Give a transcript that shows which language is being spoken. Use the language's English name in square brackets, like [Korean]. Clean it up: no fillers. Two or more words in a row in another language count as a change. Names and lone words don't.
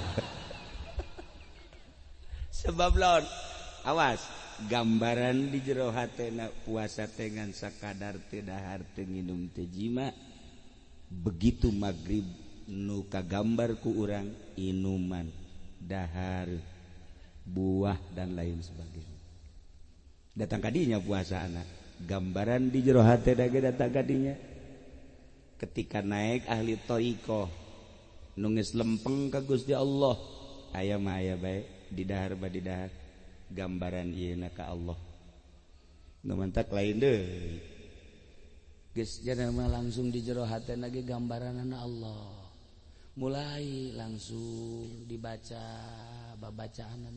[Sundanese] Sebab lawan awas gambaran di jero hatena puasa dengan sakadar teu dahar teu nginum teu jima begitu magrib nu kagambar ku urang inuman dahar buah [Indonesian] dan lain sebagainya [Sundanese] datang kadinya puasa anak gambaran di jero hatena ge datang kadinya ketika naik ahli thariqah nu geus lempeng ka Gusti Allah aya mah aya bae di dahar badi dahar gambaran ieuna ka Allah nu mantak lain deui geus jana mah langsung di jero hatena ge gambaranna Allah mulai langsung dibaca babacaan